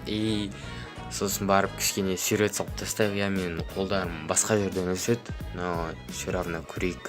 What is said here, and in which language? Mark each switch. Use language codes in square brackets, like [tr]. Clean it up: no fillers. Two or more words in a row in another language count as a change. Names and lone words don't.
[kk] Сосын барып кішкене сурет салып тастайық. Мен қолдарым басқа жерден өседі, [ru] но все равно [kk] көрейік.